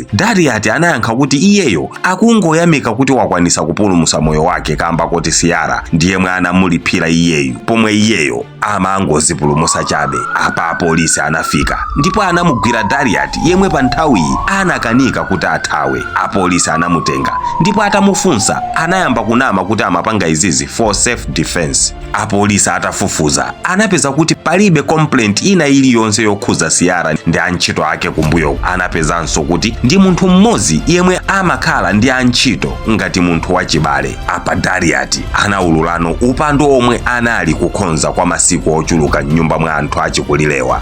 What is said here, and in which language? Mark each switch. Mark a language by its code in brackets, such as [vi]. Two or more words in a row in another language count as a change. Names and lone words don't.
[ny] Daryat anayankha kuti iyeyo akungoyamika kuti wakwanisa kupulumusa moyo wake kamba kuti Ciara ndiye mwe anamulipira iyeyo, pomwe iyeyo amangozipulumusa chabe. Apa apolisi anafika ndipo anamugwira Daryat yemwe pa nthawi anakanika kuti athawe. Apolisi anamutenga ndipo atamufunsa anayamba kunama kuti amapanga izizi [en] for self defense. [ny] Apolisi atafufuza anapeza kuti palibe complaint ina iliyonse yokhuza Ciara ndi antchito ake kumbuyo. Anapezanso kuti ndi munthu mmodzi yemwe amakhala ndi antchito ngati munthu wachibale. Apa Daryat anaululano upandu omwe anali kukhonza kwa masiku ochuluka nyumba mwa anthu achikulilewa.